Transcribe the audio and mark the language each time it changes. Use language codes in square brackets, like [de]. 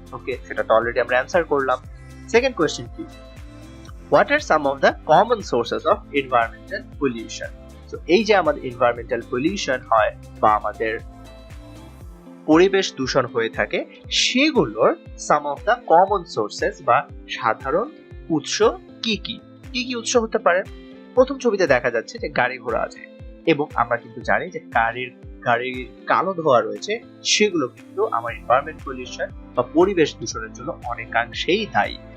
[bn] ওকে, সেটা তো অলরেডি আমরা অ্যানসার করলাম। সেকেন্ড কোশ্চেন কি? [en] What are some of the common sources of environmental pollution? [bn] So এই যে আমাদের environmental pollution হয় বা আমাদের পরিবেশ দূষণ হয়ে থাকে, সেগুলোর [en] some of the common sources [bn] বা সাধারণ উৎস কি কি? কি কি উৎস হতে পারে? প্রথম ছবিতে দেখা যাচ্ছে যে গাড়ি ঘোড়া আছে এবং আমরা কিন্তু জানি যে গাড়ির কালো ধোঁয়া রয়েছে, সেগুলো কিন্তু আমার এনভায়রনমেন্ট পলিউশন বা পরিবেশ দূষণের জন্য অনেকাংশেই দায়ী।